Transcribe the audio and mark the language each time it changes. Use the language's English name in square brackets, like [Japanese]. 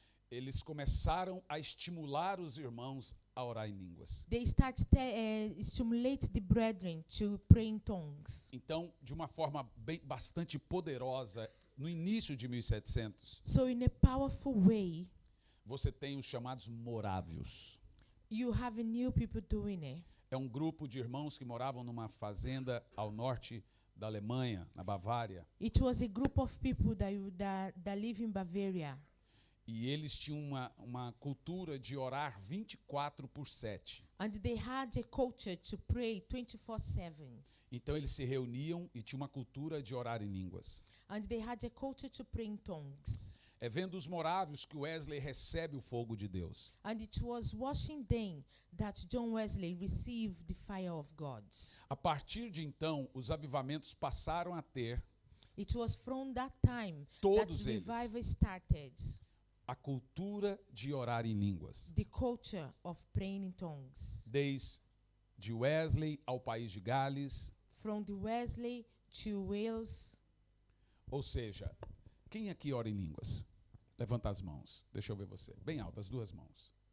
[Portuguese] eles começaram a estimular os irmãos a orar em línguas. [English] they start stimulate the brethren to pray in tongues. [Portuguese] Então, de uma forma bastante poderosa, no início de 1700, [English] So in a powerful way, [Portuguese] você tem os chamados morávios. [English] you have a new people doing it. [Portuguese] É um grupo de irmãos que moravam numa fazenda ao norte da Alemanha, na Bavária, [English] It was a group of people that live in Bavaria. [Portuguese] e eles tinham uma cultura de orar 24/7. [English] And they had a culture to pray 24/7. [Portuguese] Então eles se reuniam e tinha uma cultura de orar em línguas. [English] And they had a culture to pray in tongues. [Portuguese] É vendo os morávios que Wesley recebe o fogo de Deus. [English] And it was watching them that John Wesley received the fire of God. [Portuguese] A partir de então, os avivamentos passaram a ter [English] It was from that time [Portuguese] Todos [English] that [Portuguese] eles. [English] revival started. [Portuguese] a cultura de orar em línguas. [English] The culture of praying in tongues. [Portuguese] Desde Wesley ao país de Gales, [English] From the Wesley to Wales. [Portuguese] ou seja, quem aqui ora em línguas? Levanta as mãos, deixa eu ver você. Bem alto, as duas mãos.